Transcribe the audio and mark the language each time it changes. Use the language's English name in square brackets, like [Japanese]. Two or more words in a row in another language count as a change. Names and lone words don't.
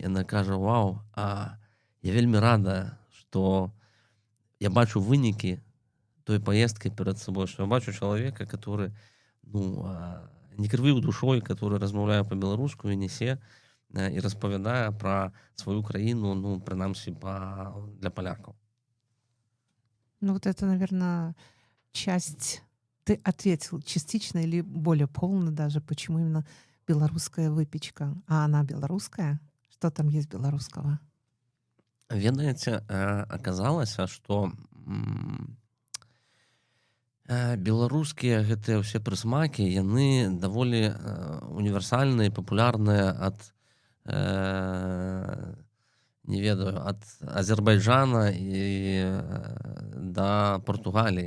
[Belarusian] Яна кажа, вау, я вельмі рада, што я бачу вынікі той паездкі перад сабой, што я бачу чалавека, который ну, не крывіў душой, который размаўляе па-беларуску і несе и распавядае [Russian] про свою [Belarusian] краіну, ну, прынамсі, для полякаў. Ну, [Russian] вот это, наверное, часть... Ты ответил частично или более полно даже, почему именно белорусская выпечка. А она белорусская? Что там есть белорусского? [Belarusian] Ведаеце, аказалася, што беларускія гэтыя ўсе прысмакі, яны даволі універсальныя, папулярныя ад не ведаю, ад Азербайджана і да Португаліі.